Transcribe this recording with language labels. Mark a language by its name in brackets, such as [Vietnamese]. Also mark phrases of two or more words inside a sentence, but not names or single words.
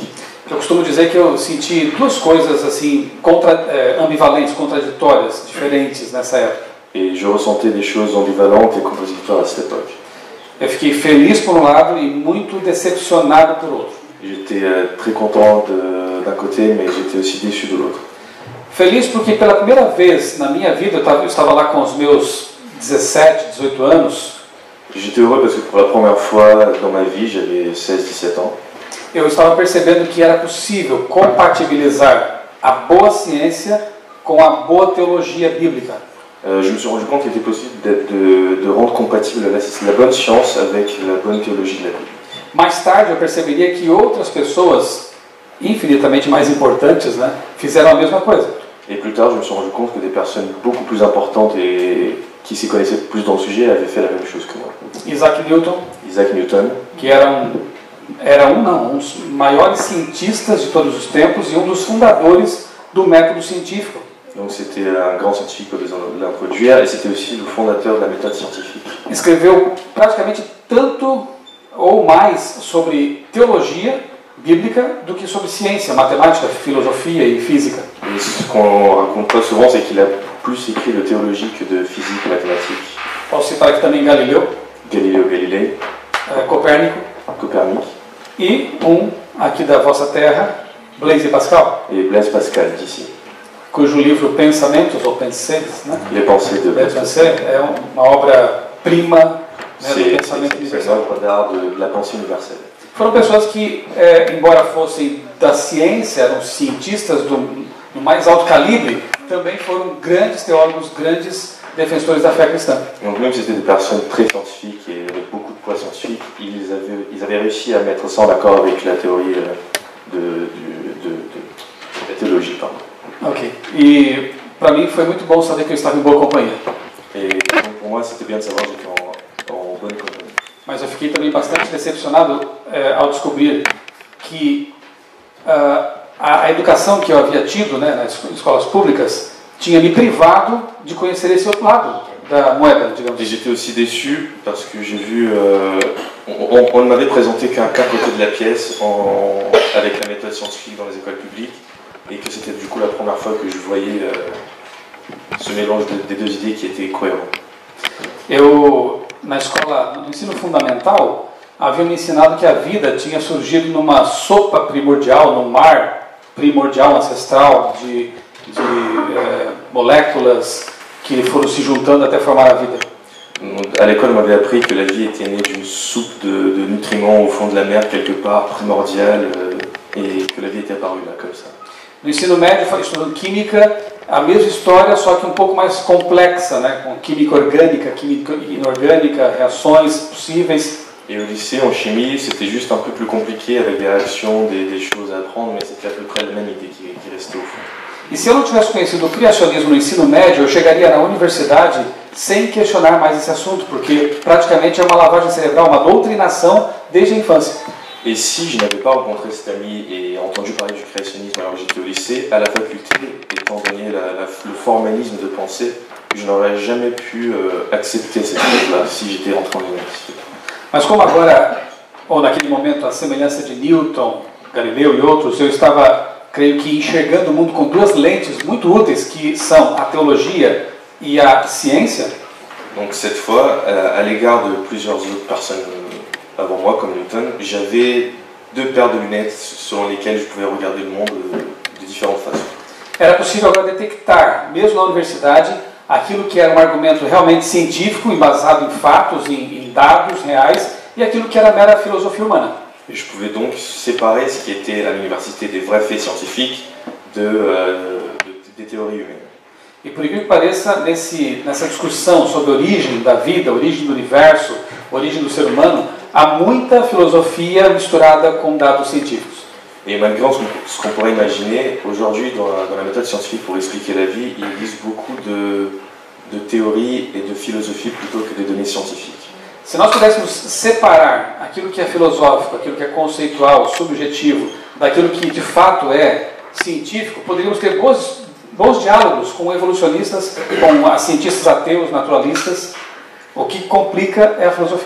[Portuguese] Eu costumo dizer que eu senti duas coisas assim ambivalentes, contraditórias, diferentes nessa época. [French] Et je ressentais des choses ambivalentes et contradictoires à cette époque. [Portuguese] Eu fiquei feliz por um lado e muito decepcionado por outro. [French] J'étais très content d'un côté, mais j'étais aussi déçu de l'autre. [Portuguese] Feliz porque pela primeira vez na minha vida, eu estava lá com os meus 17, 18 anos. [French] J'étais heureux parce que pour la première fois dans ma vie, j'avais 16-17 ans. [Portuguese] Eu estava percebendo que era possível compatibilizar a boa ciência com a boa teologia bíblica. [French] Je me suis rendu compte qu'il était possible de rendre compatible la bonne science avec la bonne théologie de la Bible. [Portuguese] Mais tarde eu perceberia que outras pessoas, infinitamente mais importantes, né, fizeram a mesma coisa. [French] Et plus tard, je me suis rendu compte que des personnes beaucoup plus importantes et qui s'y connaissaient plus dans le sujet avaient fait la même chose que moi. [Portuguese] Isaac Newton, que era um dos maiores cientistas de todos os tempos e um dos fundadores do método científico. [French] Donc c'était un grand scientifique pour l'introduire et c'était aussi le fondateur de la méthode scientifique. [Portuguese] Escreveu praticamente tanto ou mais sobre teologia bíblica do que sobre ciência, matemática, filosofia e física. [French] Et ce qu'on raconte pas souvent, c'est qu'il a plus écrit de théologie que de physique et mathématiques. [Portuguese] Posso citar aqui também Galileu Galilée, Copérnico e aqui da vossa terra, Blaise Pascal. [French] Et Blaise Pascal d'ici. [Portuguese] Cujo livro Pensamentos ou Pensées, né? [French] Les pensées de Blaise Pascal. [Portuguese] É uma obra-prima, né, do pensamento universal. [French] C'est une œuvre d'art de la pensée universelle. [Portuguese] Foram pessoas que, embora fossem da ciência, eram cientistas do mais alto calibre, também foram grandes teólogos, grandes defensores da fé cristã. [French] Donc même si c'était des personnes très scientifiques et avec beaucoup de poids scientifique, ils avaient réussi à mettre ça en accord avec la théorie de la théologie. Pardon. Ok. [Portuguese] E para mim foi muito bom saber que eu estava em boa companhia. [French] Et donc pour moi c'était bien de savoir que j'étais en bonne compagnie. [Portuguese] Mas eu fiquei também bastante decepcionado ao descobrir que a educação que eu havia tido, né, nas escolas públicas tinha me privado de conhecer esse outro lado da moeda, digamos. [French] Et j'étais aussi déçu parce que j'ai vu, on ne m'avait présenté qu'un côté de la pièce avec la méthode scientifique dans les écoles publiques et que c'était du coup la première fois que je voyais ce mélange des deux idées qui étaient cohérents. [Portuguese] Na escola, no ensino fundamental, haviam me ensinado que a vida tinha surgido numa sopa primordial, num mar primordial ancestral de moléculas que foram se juntando até formar a vida. [French] À l'école, on m'avait appris que la vie était née d'une soupe de nutriments au fond de la mer quelque part, primordiale, et que la vie était apparue là, comme ça. [Portuguese] No ensino médio, estudando química, a mesma história, só que um pouco mais complexa, né? Com química orgânica, química inorgânica, reações possíveis. [French] Et au lycée, en chimie, c'était juste un peu plus compliqué, avec des réactions, des choses à apprendre, mais c'était à peu près la même idée qui restait au fond. [Portuguese] E se eu não tivesse conhecido o criacionismo no ensino médio, eu chegaria na universidade sem questionar mais esse assunto, porque praticamente é uma lavagem cerebral, uma doutrinação desde a infância. [French] Et si je n'avais pas rencontré cet ami et entendu parler du créationnisme alors que j'étais au lycée, à la faculté, étant donné le formalisme de pensée, je n'aurais jamais pu accepter cette chose-là si j'étais rentré en université. [Portuguese] Mas como agora, ou naquele momento, a semelhança de Newton, Galileu e outros, eu estava, creio que, enxergando o mundo com duas lentes muito úteis, que são a teologia e a ciência. [French] Donc cette fois, à l'égard de plusieurs autres personnes avant moi, comme Newton, j'avais deux paires de lunettes selon lesquelles je pouvais regarder le monde de différentes façons. [Portuguese] Era possível agora detectar, mesmo na universidade, aquilo que era um argumento realmente científico, embasado em fatos, em dados reais, e aquilo que era mera filosofia humana. [French] Et je pouvais donc séparer ce qui était à l'université des vrais faits scientifiques des théories humaines. [Portuguese] E por incrível que pareça, nessa discussão sobre a origem da vida, a origem do universo, a origem do ser humano, há muita filosofia misturada com dados científicos. [French] Et malgré ce qu'on pourrait imaginer, aujourd'hui, dans la méthode scientifique pour expliquer la vie, ils utilisent beaucoup de théories et de philosophie plutôt que des données scientifiques. [Portuguese] Se nós pudéssemos separar aquilo que é filosófico, aquilo que é conceitual, subjetivo, daquilo que de fato é científico, poderíamos ter bons diálogos com evolucionistas, com cientistas ateus, naturalistas. O que complica é a filosofia.